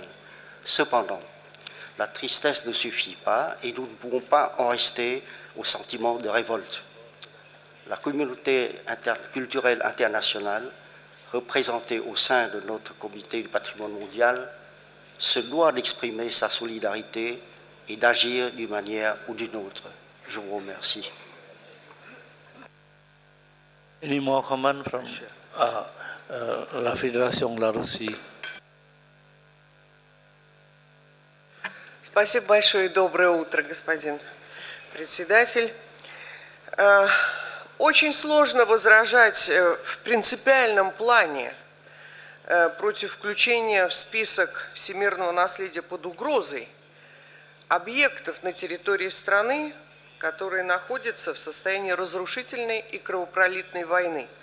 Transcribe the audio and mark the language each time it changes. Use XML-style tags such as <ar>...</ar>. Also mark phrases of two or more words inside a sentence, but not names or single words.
<fr>Cependant, la tristesse ne suffit pas et nous ne pouvons pas en rester au sentiment de révolte. La communauté culturelle internationale, représentée au sein de notre comité du patrimoine mondial, se doit d'exprimer sa solidarité et d'agir d'une manière ou d'une autre. Je vous remercie.</fr> <en>Any more comment from</en> <fr>la Fédération de la Russie?</fr> <ru>Спасибо большое и доброе утро, господин председатель. Очень сложно возражать в принципиальном плане против включения в список всемирного наследия под угрозой объектов на территории страны, которые находятся в состоянии разрушительной и кровопролитной войны.</ru>